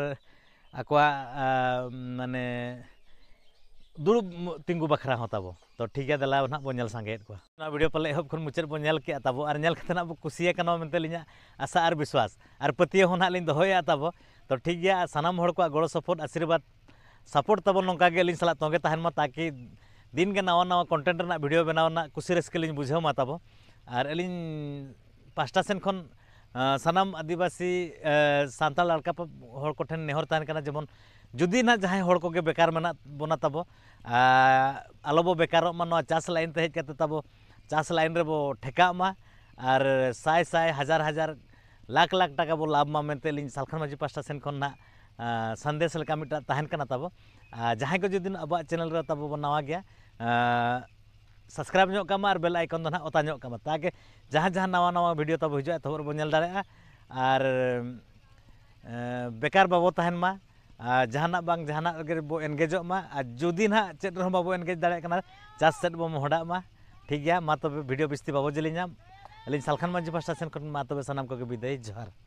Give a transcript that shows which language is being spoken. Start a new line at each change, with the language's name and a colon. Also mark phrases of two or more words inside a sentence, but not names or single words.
Santali: आको माने दुड़ुब तिंगु बखरा हो तबो
Hindi: तो ठीक है
Santali: दला ना बो नेल सांगेत को ना वीडियो पले एहब खन मुचाद बो नेल के ताबो आर नेल खतना बो कुसिया कनो मेनते लिया
Hindi: आशा और विश्वास
Santali: और पतिया हो ना लिन दोया ताबो तो ठीक गया सानाम हड़ को गड़ो सपोर्ट आशीर्वाद सपोर्ट तब नौका गे सला तोगे तहन मा ताकि दिन के नवा नवा कंटेंट रना वीडियो बनावना कुसी रस्के लिन बुझाव मा तब और अलिन पास्टा सेन खन सानाम आदिवासी सानताल लड़का हड़ को ठेन नेहर तहन कना जेमन जुदी ना जहां हड़ को गे बेकार मना बना तब आलोबो बेकार मा नवा चास लाइन ते हेज कते तब चास लाइन रे बो ठेका मा और साय साय हजार हजार लाख लाख टाका बो लाभ मा मेनते लिन सालखान माझी पास्टा सेन खन ना संदेश लेका मिटा तहन कना तब जहां को जुदी अब चैनल रे तब नवा गया सब्सक्राइब और
English: bell icon
Santali: दो ना ओता ताकि जहाँ जहाँ नवा नवा वीडियो तब हजू तब बो नेल दाड़े और बेकार बाबो तहन मा जहाना बांग जहाना गे बो एनगेजो मा जुदी ना चेद रह बाबो एनगेज दाड़े कना चास सेट बो मोहडा मा ठीक गया मा तब वीडियो बिस्ती बाबो जलिना अलिन सालखान माझी पास्टा सेन खन मा तब सानाम को विदाय जोहार।